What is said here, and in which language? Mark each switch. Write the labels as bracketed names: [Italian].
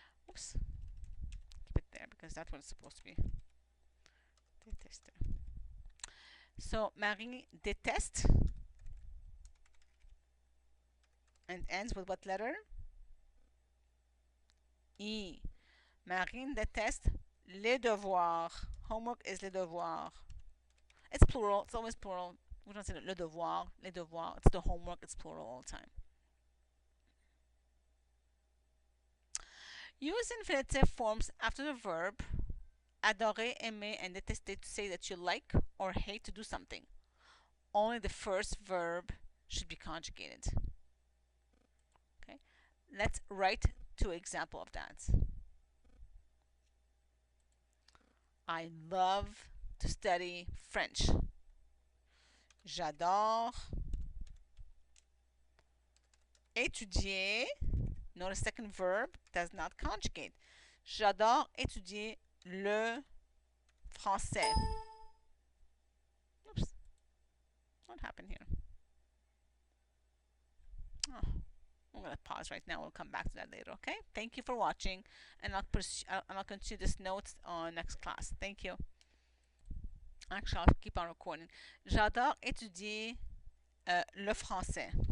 [English] Oops. Keep it there because that's what it's supposed to be. Détester. [French] So, Marie déteste. [English] And ends with what letter? E. [French] Marine déteste les devoirs. [English] Homework is les devoirs. It's plural. It's always plural. We don't say le devoir, les devoirs. It's the homework. It's plural all the time. Use infinitive forms after the verb adorer, aimer, and détester to say that you like or hate to do something. Only the first verb should be conjugated. Okay, let's write two examples of that. I love to study French. [French] J'adore étudier. [English] Notice the second verb does not conjugate. [French] J'adore étudier le français. [English] Oops. What happened here? Oh, I'm going to pause right now. We'll come back to that later, okay? Thank you for watching, and I'll continue this notes on next class. Thank you. Actually, I'll keep on recording. [French] J'adore étudier le français.